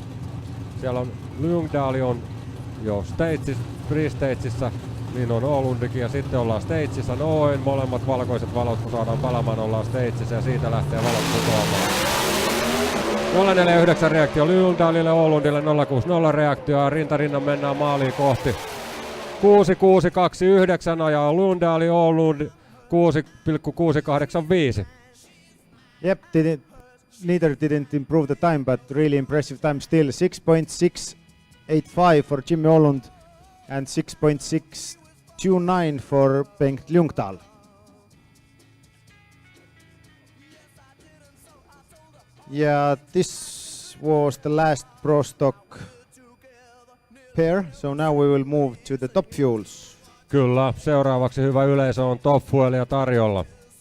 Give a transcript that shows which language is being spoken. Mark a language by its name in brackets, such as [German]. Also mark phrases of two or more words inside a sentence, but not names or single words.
[Finnish] Siellä on Ljungdahl on jo free-stageissä, niin on Åhlundikin ja sitten ollaan stageissä noin, molemmat valkoiset valot kun saadaan palamaan, ollaan stageissä ja siitä lähtee valot putoamaan. 049 reaktio Ljungdahlille, Åhlundille 060 reaktio ja rintarinnan mennään maaliin kohti. 6629 ajaa Ljungdahl, Åhlund 6,685. [English] Yep, neither didn't improve the time, but really impressive time still. 6.685 for Jimmy Åhlund and 6.629 for Bengt Ljungdahl. Yeah, this was the last Pro Stock pair, so now we will move to the Top Fuels. [Finnish] Kyllä, seuraavaksi hyvä yleisö on Top Fuelia tarjolla.